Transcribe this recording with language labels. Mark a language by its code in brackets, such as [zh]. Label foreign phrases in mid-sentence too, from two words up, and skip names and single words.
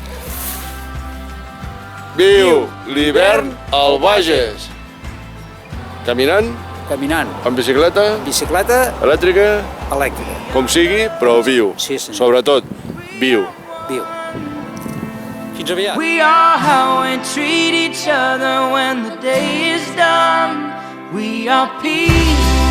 [ca] Viu l'hivern al Bages. Caminant, caminant. en bicicleta, Bicicleta elèctrica, elèctrica. com sigui, però viu. Sí, senyor. Sobretot, viu. Viu. Fins aviat. [en] We are how we treat each other when the day is done. We are peace.